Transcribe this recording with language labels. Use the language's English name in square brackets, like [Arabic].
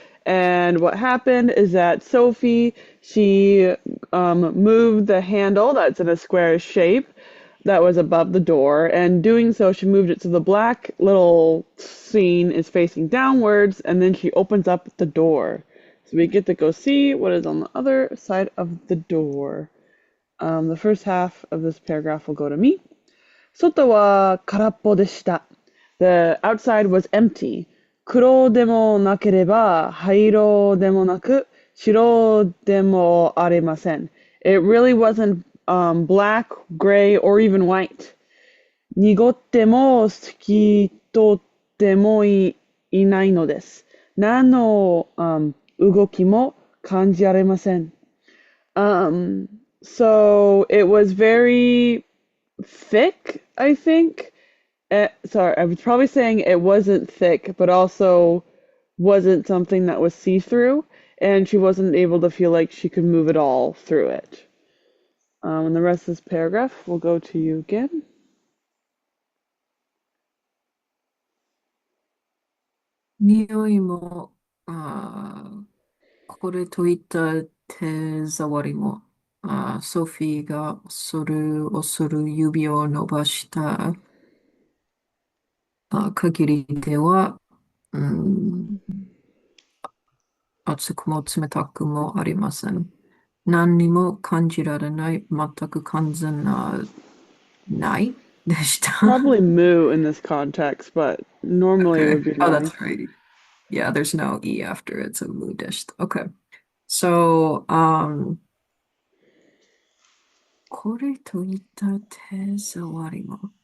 [English] And what happened is that Sophie, she moved the handle that's in a square shape that was above the door, and doing so, she moved it so the black little scene is facing downwards, and then she opens up the door. So we get to go see what is on the other side of the door. The first half of this paragraph will go to me. [Japanese] 外は空っぽでした。 [English] The outside was empty. [Japanese] 黒でもなければ灰色でもなく白でもありません。 [English] It really wasn't black, gray, or even white. [Japanese] 濁っても透き通ってもいないのです。何の、動きも感じられません。 [English] Um, so it was very thick, I think. Sorry, I was probably saying it wasn't thick, but also wasn't something that was see-through, and she wasn't able to feel like she could move at all through it. And the rest of this paragraph will go to you again. [Japanese] 匂いも、これといった手触りも、ソフィーが恐る指を伸ばした限りでは、うん、熱くも冷たくもありません。何にも感じられない、全く完全な、ないでした。 [English] Probably moo in this context, but normally it Okay. would be Oh, [Japanese] nai. [English] that's right. Yeah, there's no E after it, so moo dished. Okay. [Japanese] So, これといった手触りも。